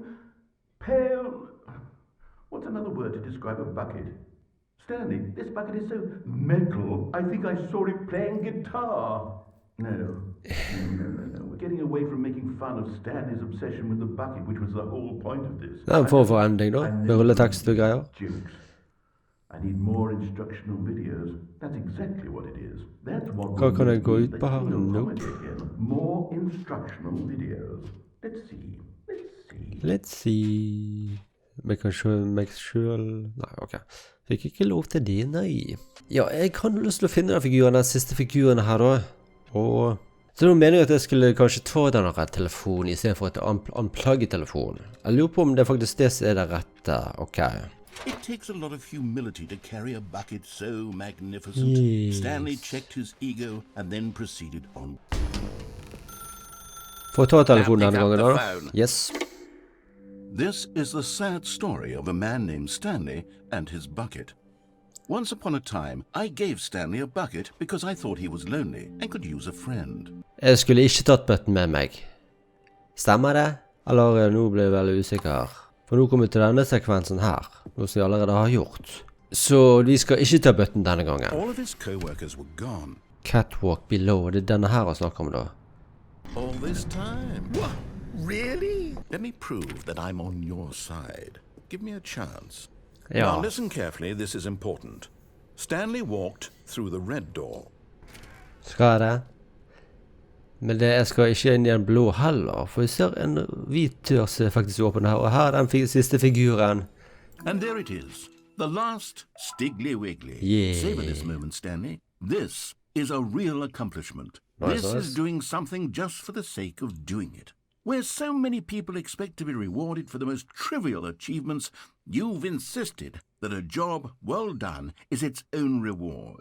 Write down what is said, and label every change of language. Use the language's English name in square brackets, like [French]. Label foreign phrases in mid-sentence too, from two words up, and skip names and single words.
[English] Pale... What's another word to describe a bucket? Stanley, this bucket is so metal, I think I saw it playing guitar. No. We're getting away from making fun of Stanley's obsession with the bucket, which was the whole point of this. [Norwegian] Det en form for ending da, med rulletekst og greier. [English] Jokes. I need more instructional videos. That's exactly what it is. That's what [Norwegian] Hva kan jeg gå ut på her? [English] Nope. More instructional videos. Let's see. [Norwegian] Vi kan se meg selv. Nei, ok. Fikk ikke lov til det, nei. Ja, jeg har lyst til å finne den siste figuren her da. Og så nå mener jeg at jeg skulle kanskje ta denne telefonen i stedet for et unplugge telefonen. Jeg lurer på om det faktisk det som det rette. Ok. [English] It takes a lot of humility to carry a bucket so magnificent. Yes. Stanley checked his ego and then proceeded on. [Norwegian] Får jeg ta telefonen denne gangen da? [English] Yes. This is the sad story of a man named Stanley and his bucket. Once upon a time, I gave Stanley a bucket because I thought he was lonely and could use a friend. [Norwegian] Jeg skulle ikke tatt bøtten med meg. Stemmer det? Eller nå ble jeg veldig usikker. For nå kommer vi til denne sekvensen her, noe som jeg allerede har gjort. Så vi skal ikke ta bøtten denne gangen. [English] All of his co-workers were gone. Catwalk below, [Norwegian] det denne her å snakke om da. [English] All this time? What? Really? Let me prove that I'm on your side. Give me a chance. [Norwegian] Ja. [English] Now listen carefully, this is important. Stanley walked through the red door. [Norwegian] Skal jeg det? Men jeg skal ikke inn i den blå heller, for jeg ser en hvit dør som faktisk åpen her, og her er den siste figuren. [English] And there it is, the last Stiggly Wiggly. Yeah. Savor this moment, Stanley. This is a real accomplishment. This is doing something just for the sake of doing it. Where so many people expect to be rewarded for the most trivial achievements, you've insisted that a job well done is its own reward.